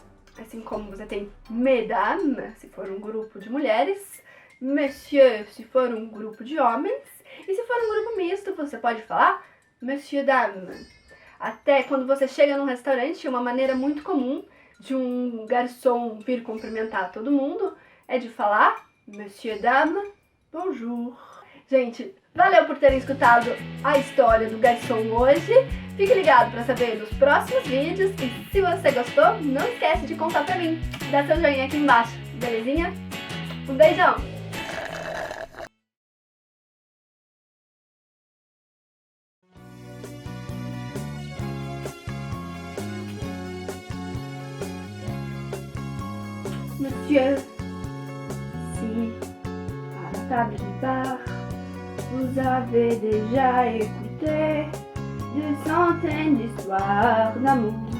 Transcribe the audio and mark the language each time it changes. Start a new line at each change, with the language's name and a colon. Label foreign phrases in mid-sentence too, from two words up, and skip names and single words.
Portuguese: Assim como você tem mesdames, se for um grupo de mulheres, monsieur, se for um grupo de homens, e se for um grupo misto, você pode falar
French: monsieur dame.
Portuguese: Até quando você chega num restaurante, uma maneira muito comum de um garçom vir cumprimentar todo mundo é de falar
French: monsieur dame, bonjour.
Portuguese: Gente, Valeu por terem escutado a história do garçom hoje. Fique ligado para saber nos próximos vídeos. E se você gostou, não esquece de contar pra mim. Dá seu joinha aqui embaixo, belezinha? Um beijão!
French: Monsieur, si à la table du bar, vous avez déjà écouté des centaines d'histoires d'amour.